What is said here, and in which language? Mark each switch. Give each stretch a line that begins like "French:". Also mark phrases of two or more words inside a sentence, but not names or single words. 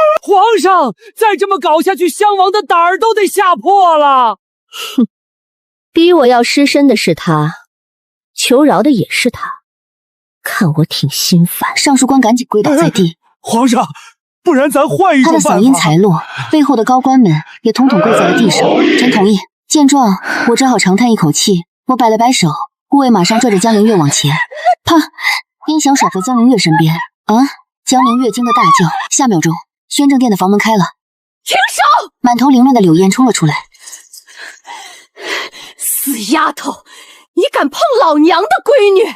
Chinese: 皇上，再這麼搞下去，襄王的膽兒都得嚇破了。哼，逼我要屍身的是他，求饒的也是他，看我挺心煩。尚書官趕緊跪倒在地。皇上，不然咱換一種辦法。他的嗓音才落，背後的高官們也統統跪在了地上。臣同意。見狀，我只好長嘆一口氣。我擺了擺手，護衛馬上拽着江凌月往前。啪！音響甩在江凌月身邊。啊！江凌月驚得大叫。下秒鐘，宣政殿的房門開了。停手！滿頭凌亂的柳燕衝了出來。死丫頭，你敢碰老娘的閨女？